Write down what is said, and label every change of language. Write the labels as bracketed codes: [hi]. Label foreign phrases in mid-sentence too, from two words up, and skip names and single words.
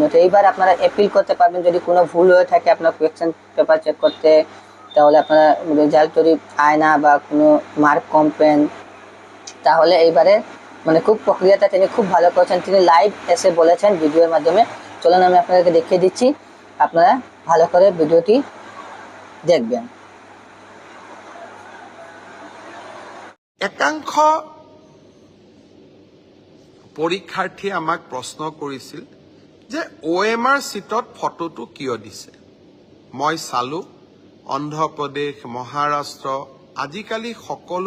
[bn] তো এইবার আপনারা অ্যাপিল করতে পারবেন যদি কোনো ভুল হয়ে থাকে আপনার [en] question paper [bn] চেক করতে, তাহলে আপনারা রেজাল্ট যদি আয় না বা কোনো মার্ক কম পেন, তাহলে এইবারে খুব প্রক্রিয়াটা তিনি খুব ভালো করেছেন, তিনি লাইভ এসে বলেছেন ভিডিওর মাধ্যমে। চলুন আমি আপনাদেরকে দেখিয়ে দিচ্ছি, আপনারা ভালো করে ভিডিওটি দেখবেন। [as] একাংশ পৰীক্ষাৰ্থীয়ে আমাক প্ৰশ্ন কৰিছিল যে OMR চিটত ফটোটো কিয় দিছে মই চালো অন্ধ্ৰপ্ৰদেশ মহাৰাষ্ট্ৰ আজিকালি সকলো